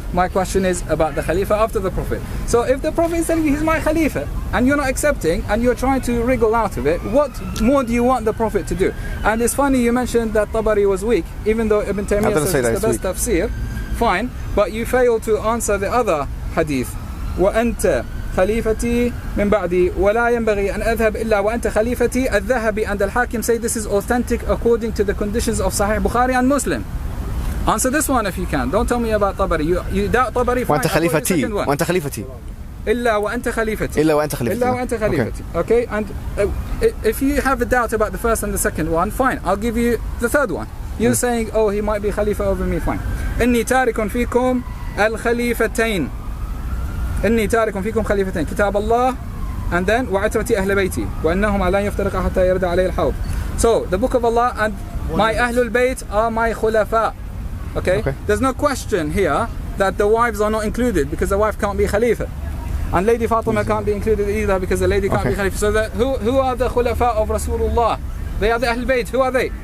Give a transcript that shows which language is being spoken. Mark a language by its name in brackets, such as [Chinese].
[English] My question is about the Khalifa after the Prophet. So if the Prophet is telling you he's my Khalifa and you're not accepting and you're trying to wriggle out of it, what more do you want the Prophet to do? And it's funny you mentioned that Tabari was weak, even though Ibn Taymiyyah says it's the best tafsir. Fine, but you failed to answer the other hadith. [Arabic] وأنت خليفتي من بعدي ولا ينبغي أن أذهب إلا وأنت خليفتي. [English] الذهبي and Al-Hakim say this is authentic according to the conditions of Sahih Bukhari and Muslim. Answer this one if you can. Don't tell me about Tabari. You doubt Tabari. [Arabic] وأنت خليفتي. وأنت خليفتي. إلا وأنت خليفتي. إلا وأنت خليفتي. إلا وأنت خليفتي. [English] Okay, and if you have a doubt about the first and the second one, fine. I'll give you the third one. You're saying, oh, he might be Khalifa over me, fine. [Arabic] إني تارك فيكم الخليفتين. إني تارك فيكم خليفتين. كتاب الله [English] and then [Arabic] وعترتي أهل بيتي وأنهما لا يفترقا حتى يرد عليه الحوض. [English] So the book of Allah and my Ahlul Bayt are my khulafa. Okay? There's no question here that the wives are not included because the wife can't be Khalifa. And Lady Fatima can't be included either because the lady can't be Khalifa. So who are the khulafa of Rasulullah? They are the Ahlul Bayt. Who are they?